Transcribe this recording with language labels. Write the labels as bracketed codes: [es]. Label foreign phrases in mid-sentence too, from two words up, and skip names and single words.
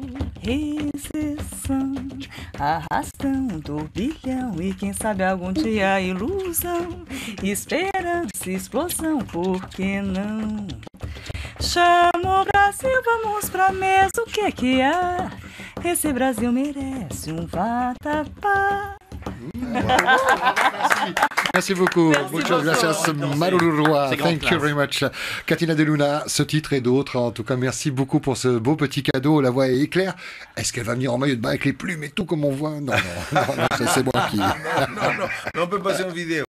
[pt] Recessão, arrastão, turbilhão e quem sabe algum dia ilusão. Esperança, explosão, por que não? Chama o Brasil, vamos pra mesa, o que há? Esse Brasil merece um vatapá. [fr] Merci beaucoup. [es] Muchas gracias, [ty] Maruru Roi. [en] Thank you very much. [fr] Katina de Luna, ce titre et d'autres. En tout cas, merci beaucoup pour ce beau petit cadeau. La voix est claire. Est-ce qu'elle va venir en maillot de bain avec les plumes et tout comme on voit? Non, c'est moi qui... non, on peut passer en vidéo.